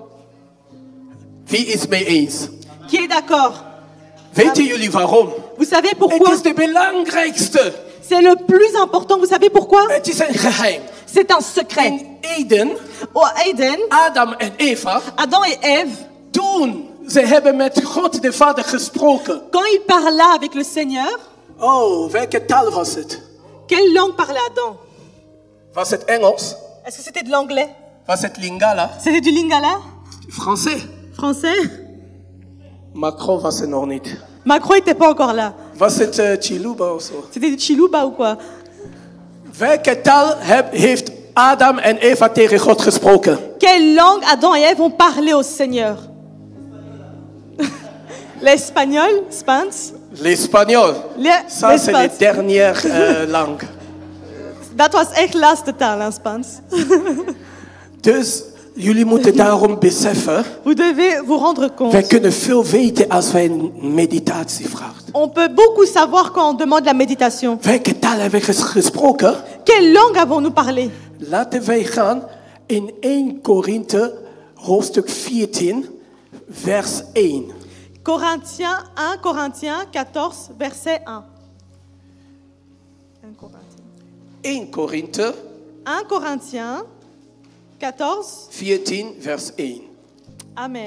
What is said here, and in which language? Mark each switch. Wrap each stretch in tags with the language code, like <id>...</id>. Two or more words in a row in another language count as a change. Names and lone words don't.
<nl>Wie is mee eens?</nl> <fr>Qui est d'accord?</fr> <nl>Weten jullie waarom?</nl> <fr>Vous savez</fr> <nl>Het</nl> <fr>pourquoi?</fr> <nl>is de belangrijkste.</nl> <fr>C'est le plus important. Vous savez pourquoi?</fr> <nl>Het is een geheim.</nl> <fr>C'est un secret.</fr> <nl>In Eden,</nl> <fr>Au Eden,</fr> <nl>Adam en Eva,</nl> <fr>Adam et Ève,</fr> <nl>toen ze hebben met God de Vader gesproken.</nl> <fr>quand ils parlaient avec le Seigneur,</fr> <nl>Oh, welke taal was het?</nl> <fr>quelle langue parlait Adam?</fr> <nl>Was het Engels?</nl> <fr>Est-ce que c'était de l'anglais?</fr> <nl>Was het Lingala?</nl> <fr>C'était du lingala? Français. Français?</fr> <nl>Macron was er nog niet.</nl> <fr>Macron n'était pas encore là.</fr> <nl>Was het Chiluba of zo?</nl> <fr>C'était du Chiluba ou quoi?</fr> <nl>Welke taal heeft Adam en Eva tegen God gesproken?</nl> <fr>Quelle langue Adam et Ève ont parlé au Seigneur? L'espagnol, Spans. L'espagnol. Ça, c'est la dernière langue.</fr> <nl>Dat was echt laatste taal, hein, Spans. Dus jullie moeten daarom beseffen,</nl> <fr>Vous devez vous rendre compte.</fr> <nl>wij kunnen veel weten als wij een meditatie vragen.</nl> <fr>On peut beaucoup savoir quand on demande la méditation.</fr> <nl>Welke taal hebben we gesproken?</nl> <fr>Quelle langue avons-nous parlé?</fr> <nl>Laten wij gaan in 1 Korinthe, hoofdstuk 14, vers 1.</nl> <fr>Corinthiens 1 Corinthiens 14, verset 1.</fr> <nl>1 Korinthe</nl> <fr>1 Corinthiens 14.</fr> <nl>14, vers 1. Amen.</nl>